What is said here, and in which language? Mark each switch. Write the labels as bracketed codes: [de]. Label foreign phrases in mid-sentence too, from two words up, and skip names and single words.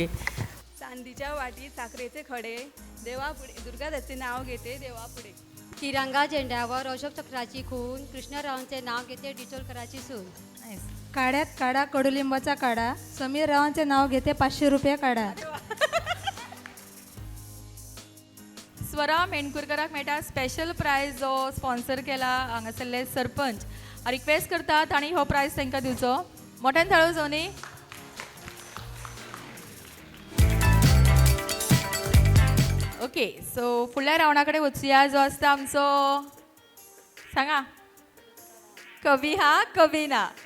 [mr] चांदीच्या वाटीत साखरेचे खडे, देवा पुढे दुर्गादत्तचे नाव घेते देवा पुढे. तिरंगा झेंड्यावर अशोक चक्राची खून, कृष्णरावांचे नाव घेते डिचोलकराची सून. नाईस. काड्यात काढा कडुलिंबाचा काढा, समीर रावांचे नाव घेते 500 रुपये काढा. [kok] स्वरा मेणकुरकराक मेळटा [en] special prize [kok] जो स्पॉन्सर केला हांगासरले सरपंच. रिक्वेस्ट करता तांणी हो प्रायज तांकां दिवचो. मोठ्यान थाळो जावं न्ही. [en] okay, so [kok] फुडल्या रावंडा कडेन वचुया जो आसता आमचो सांगा कवी हा कवी ना.